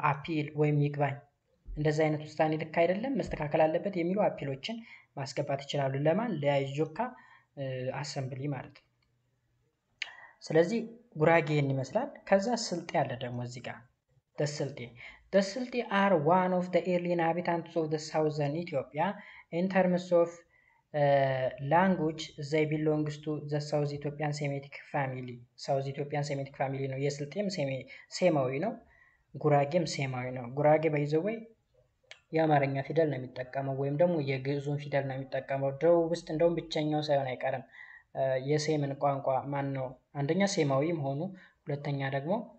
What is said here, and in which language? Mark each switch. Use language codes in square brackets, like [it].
[am] አፒል ወይም ይግባኝ፣ እንደዚህ አይነት ውሳኔ ልክ አይደለም መስተካከል አለበት የሚሉ አፒሎችን ማስገባት ይችላሉ። ለማን? ለያጆካ አሰምብሊ ማለት ነው። ስለዚህ ጉራጌን ይመስላል። ከዛ ስልጤ አለ ደግሞ እዚህ ጋር [en] the Silti are one of the early inhabitants of the southern Ethiopia. In terms of language they belongs to the South Ethiopian Semitic family. South Ethiopian Semitic family [am] ነው። የስልጤም ሴማዊ ነው፣ ጉራጌም ሴማዊ ነው። ጉራጌ ባይዘወይ የአማርኛ ፊደል ነው የሚጠቀመው ወይም ደግሞ የግዕዙን ፊደል ነው የሚጠቀመው። ደቡብ ውስጥ እንደውም ብቸኛው ሳይሆን አይቀርም የሴምን ቋንቋ ማን ነው አንደኛ ሴማዊ መሆኑ፣ ሁለተኛ ደግሞ